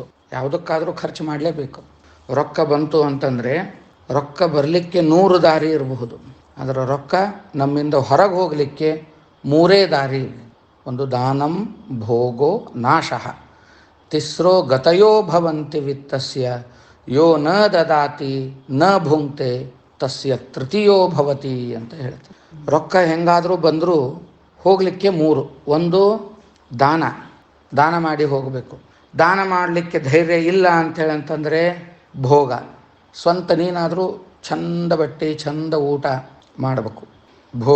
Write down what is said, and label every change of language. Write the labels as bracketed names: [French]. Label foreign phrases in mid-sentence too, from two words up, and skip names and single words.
[Kannada] ಯಾವುದಕ್ಕಾದರೂ ಖರ್ಚು ಮಾಡಲೇಬೇಕು. ರೊಕ್ಕ ಬಂತು ಅಂತಂದರೆ ರೊಕ್ಕ ಬರಲಿಕ್ಕೆ 100 ದಾರಿ ಇರಬಹುದು, ಅದರ ರೊಕ್ಕ ನಮ್ಮಿಂದ ಹೊರಗೆ ಹೋಗಲಿಕ್ಕೆ 3 ದಾರಿ. [Sanskrit] ಒಂದು ದಾನಂ ಭೋಗೋ ನಾಶಃ, ತಿಸ್ರೋ ಗತಯೋ ಭವಂತಿ ವಿತ್ತಸ್ಯ ಯೋ ನ ದದಾತಿ ನ ಭುಂಕ್ತೆ ತಸ್ಯ ತೃತೀಯೋ ಭವತಿ [Kannada] ಅಂತ ಹೇಳ್ತಾರೆ. ರೊಕ್ಕ ಹೆಂಗಾದರೂ ಬಂದರೂ ಹೋಗಲಿಕ್ಕೆ 3. ಒಂದು ದಾನ ಮಾಡಿ ಹೋಗಬೇಕು. ದಾನ ಮಾಡಲಿಕ್ಕೆ ಧೈರ್ಯ ಇಲ್ಲ ಅಂತೇಳಂತಂದರೆ ಭೋಗ, ಸ್ವಂತ ನೀನಾದರೂ ಚಂದ ಬಟ್ಟೆ ಚಂದ ಊಟ ಮಾಡಬೇಕು, ಭೋಗ.